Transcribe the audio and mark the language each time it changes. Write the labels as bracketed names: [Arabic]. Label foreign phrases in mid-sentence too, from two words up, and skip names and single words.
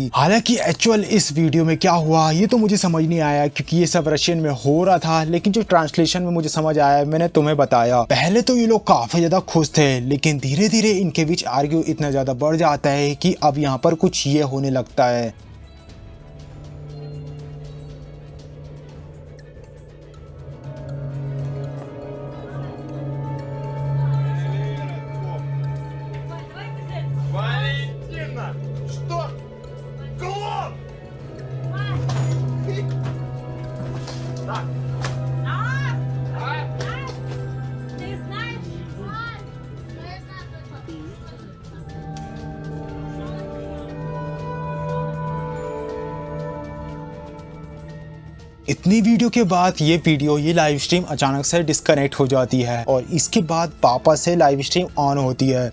[Hindi] हालांकि एक्चुअल इस वीडियो में क्या हुआ ये तो मुझे समझ नहीं आया, क्योंकि ये सब रशियन में हो रहा था, लेकिन जो ट्रांसलेशन में मुझे समझ आया मैंने तुम्हें बताया। पहले तो ये लोग काफी ज्यादा खुश थे, लेकिन धीरे धीरे इनके बीच आर्ग्यू इतना ज्यादा बढ़ जाता है कि अब यहाँ पर कुछ ये होने लगता है। [Russian] Валентина! Что? Клоп! Так. Ты знаешь, Валь? Я знаю, [Hindi] इतनी वीडियो के बाद ये लाइव स्ट्रीम अचानक से डिस्कनेक्ट हो जाती है और इसके बाद वापस से लाइव स्ट्रीम ऑन होती है।